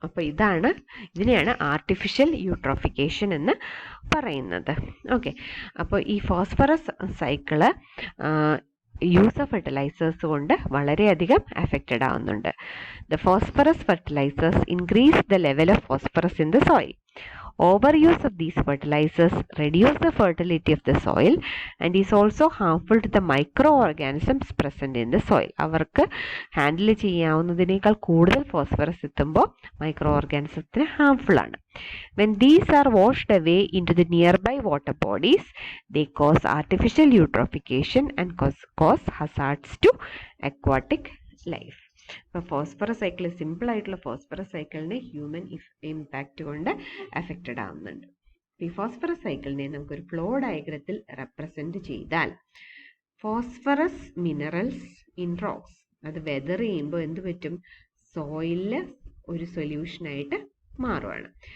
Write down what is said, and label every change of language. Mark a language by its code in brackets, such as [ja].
[ml] അപ്പോൾ ഇതിനെയാണ് artificial eutrophication എന്ന് പറയുന്നത്. ഓക്കെ, അപ്പോൾ ഈ phosphorus cycle [en] use of fertilizers [ml] കൊണ്ട് വളരെയധികം അഫക്റ്റഡ് ആവുന്നുണ്ട്. [en] The phosphorus fertilizers increase the level of phosphorus in the soil. Overuse of these fertilizers reduce the fertility of the soil and is also harmful to the microorganisms present in the soil. [ml] അവർക്ക് handle ചെയ്യാവുന്നതിനേക്കാൾ കൂടുതൽ phosphorus എത്തുമ്പോൾ micro ഓർഗാനിസത്തിന് harmful ആണ്. [en] When these are washed away into the nearby water bodies, they cause artificial eutrophication and cause hazards to aquatic life. [ml] ഇപ്പോൾ phosphorus cycle, simple ആയിട്ടുള്ള phosphorus സൈക്കിളിനെ human impact കൊണ്ട് affected ആവുന്നുണ്ട്. ഈ phosphorus സൈക്കിളിനെ നമുക്കൊരു ഫ്ലോ ഡയഗ്രത്തിൽ റെപ്രസെന്റ് ചെയ്താൽ [en] phosphorus minerals in rocks [ml] അത് വെതർ ചെയ്യുമ്പോൾ എന്ത് പറ്റും, സോയിലിൽ ഒരു സൊല്യൂഷനായിട്ട് മാറുവാണ്.